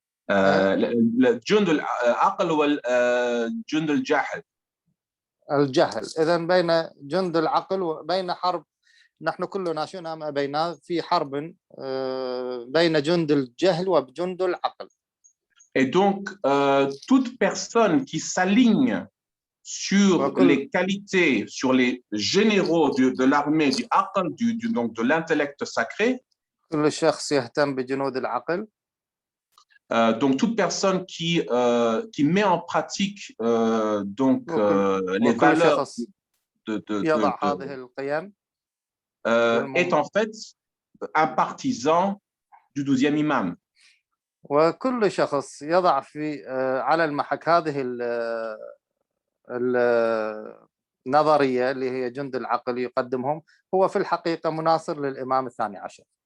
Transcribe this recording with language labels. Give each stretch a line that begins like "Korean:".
Arabic: الجند العقل والجند الجاهل. الجهل. إذا بين جند العقل وبين حرب، نحن كلنا شو نعم أبينا في حرب بين جند الجهل وجند العقل.
French: Et donc, toute personne qui s'aligne sur les qualités, sur les généraux de l'armée, du aql, donc de l'intellect sacré,
Arabic: كل شخص يهتم بجنود العقل.
French: Donc, toute personne qui met en pratique donc, les valeurs
Arabic: يضع هذه القيم
French: est en fait un partisan du 12e imam.
Arabic: وكل شخص يضع في على المحك هذه النظرية اللي هي جند العقل يقدمهم، هو في الحقيقة مناصر للإمام الثاني عشر.